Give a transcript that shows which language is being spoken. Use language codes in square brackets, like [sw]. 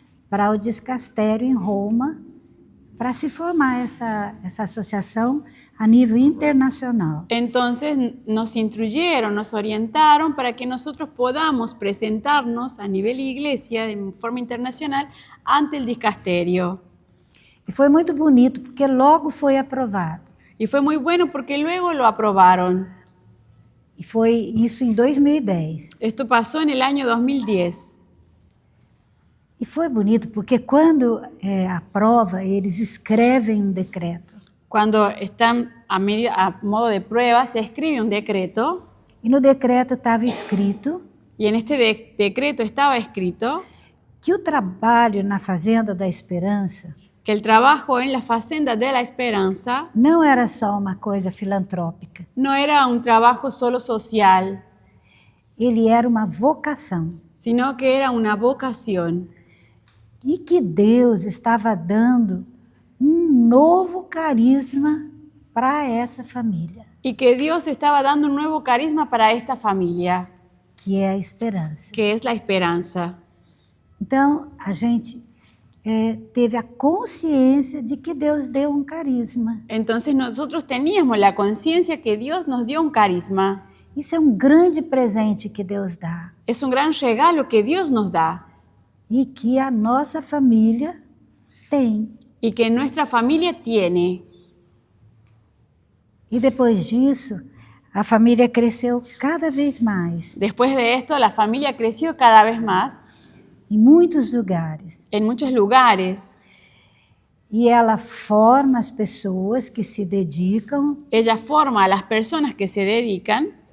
[pt] Para o discastério em Roma, para se formar essa associação a nível internacional. [es] Entonces nos instruyeron, nos orientaron para que nosotros podamos presentarnos a nivel iglesia de forma internacional ante el dicasterio. [pt] E foi muito bonito, porque logo foi aprovado. [es] Y fue muy bueno porque luego lo aprobaron. [pt] E foi isso em 2010. [es] Esto pasó en el año 2010. [pt] E foi bonito, porque quando aprova, eles escrevem um decreto. [es] Cuando están a modo de prueba, se escribe un decreto [pt] E no decreto estava escrito [es] y en este decreto estaba escrito [pt] que o trabalho na Fazenda da Esperança [es] que el trabajo en la Facenda de la Esperanza [pt] não era só uma coisa filantrópica. [es] no era un trabajo solo social, [pt] Ele era uma vocação. [es] sino que era una vocación. [pt] E que Deus estava dando um novo carisma para essa família. [es] Y que Dios estaba dando un nuevo carisma para esta familia. [pt] que é a esperança. [es] que es la esperanza. [pt] Então, a gente teve a consciência de que Deus deu um carisma. [es] Entonces nosotros teníamos la conciencia que Dios nos dio un carisma. [pt] Isso é um grande presente que Deus dá. [es] Es un gran regalo que Dios nos da [pt] E que a nossa família tem. [es] y que nuestra familia tiene. [pt] E depois disso, a família cresceu cada vez mais, [es] Después de esto, la familia creció cada vez más [pt] em muitos lugares. [es] en muchos lugares. [pt] E ela forma as pessoas que se dedicam, [es] Ella forma a las personas que se dedican,